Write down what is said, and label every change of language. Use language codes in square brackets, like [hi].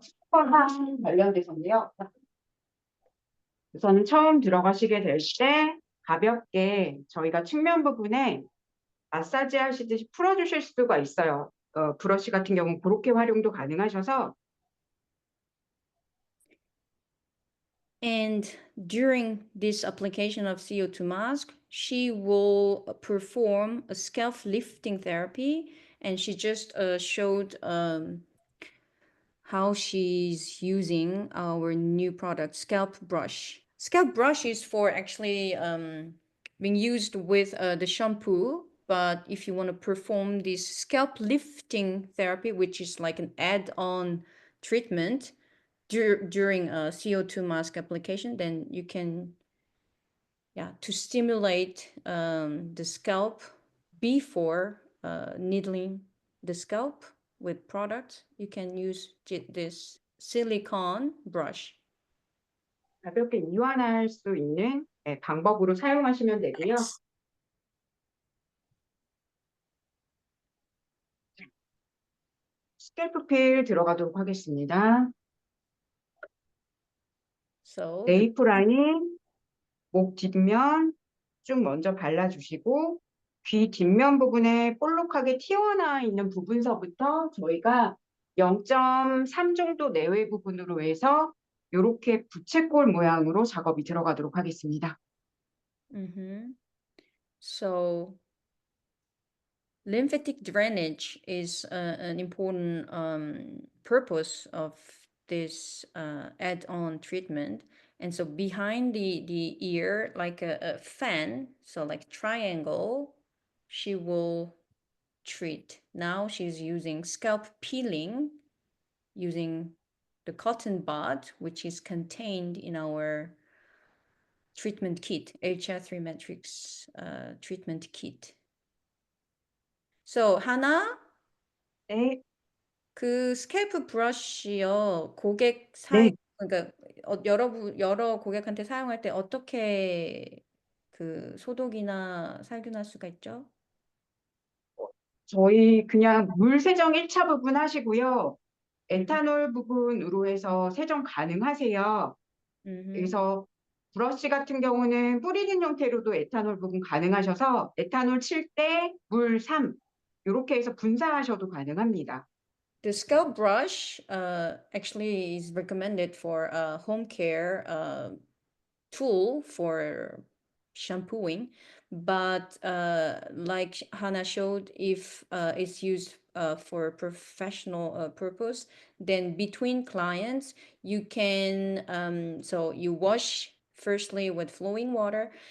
[ko] 측과항 관련돼서인데요. 우선은 처음 들어가시게 될 때 가볍게 저희가 측면 부분에 마사지 하시듯이 풀어주실 수가 있어요. 브러쉬 같은 경우는 그렇게 활용도 가능하셔서. [en] And during this application of CO2 mask, she will perform a scalp lifting therapy, and she just showed how she's using our new product, scalp brush. Scalp brush is for actually being used with the shampoo, but if you want to perform this scalp lifting therapy, which is like an add-on treatment during a CO2 mask application, then you can, to stimulate the scalp before needling the scalp with products, you can use this silicone brush. [ko] 가볍게 이완할 수 있는 방법으로 사용하시면 되고요. 스캘프 필 들어가도록 하겠습니다. [en] So [ko] 네이프 라인, 목 뒷면 쭉 먼저 발라주시고 귀 뒷면 부분에 볼록하게 튀어나와 있는 부분서부터 저희가 0.3 정도 내외 부분으로 해서 이렇게 부채꼴 모양으로 작업이 들어가도록 하겠습니다. [en] So lymphatic drainage is an important purpose of this add-on treatment. And so behind the ear, like a fan, so like triangle, she will treat. Now she's using scalp peeling using the cotton bud, which is contained in our treatment kit, HR3 Matrix treatment kit. [ko] So 하나, 네, 그 스캘프 브러쉬요, 고객 네. 그러니까 여러 고객한테 사용할 때 어떻게 그 소독이나 살균할 수가 있죠? 저희 그냥 물 세정 1차 부분 하시고요. 에탄올 부분으로 해서 세정 가능하세요. 그래서 브러쉬 같은 경우는 뿌리는 형태로도 에탄올 부분 가능하셔서 에탄올 칠 때 물 3 이렇게 해서 분사하셔도 가능합니다. [en] The scalp brush actually is recommended for a home care tool for shampooing, but like Hannah showed, if it's used for professional purpose, then between clients you can so you wash firstly with flowing water,